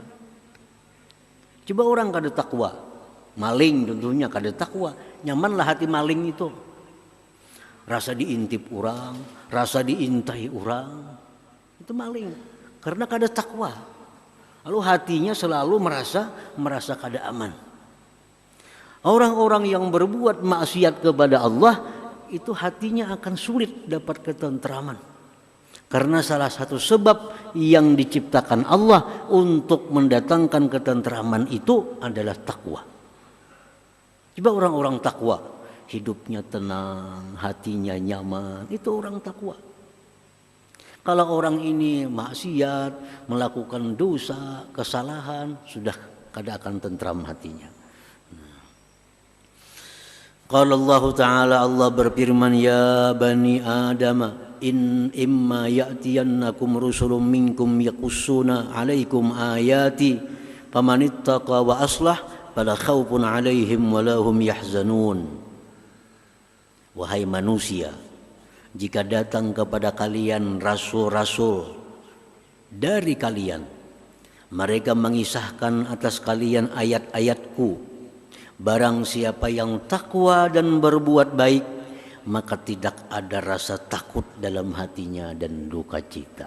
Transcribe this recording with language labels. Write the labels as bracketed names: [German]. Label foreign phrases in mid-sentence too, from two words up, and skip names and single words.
[Banjar] Coba orang kada takwa, maling tentunya kada takwa, nyamanlah hati maling itu. Rasa diintip orang, rasa diintai orang, itu maling. Karena kada takwa. Lalu hatinya selalu merasa kada aman. [Indonesian] Orang-orang yang berbuat maksiat kepada Allah, itu hatinya akan sulit dapat ketentraman. Karena salah satu sebab yang diciptakan Allah untuk mendatangkan ketentraman itu adalah takwa. Coba orang-orang takwa, hidupnya tenang, hatinya nyaman, itu orang takwa. [Banjar] Kalau orang ini maksiat, melakukan dosa, kesalahan, sudah kada akan tentram hatinya. [Arabic] قال الله تعالى, [Indonesian] Allah berfirman, [Arabic] يا بني آدم إما يأتينكم رسل منكم يقصون عليكم آياتي فمن اتقى وأصلح فلا خوف عليهم ولا هم يحزنون. [Indonesian] Wahai manusia, jika datang kepada kalian rasul-rasul dari kalian, mereka mengisahkan atas kalian ayat-ayatku, barang siapa yang takwa dan berbuat baik, maka tidak ada rasa takut dalam hatinya dan duka cita.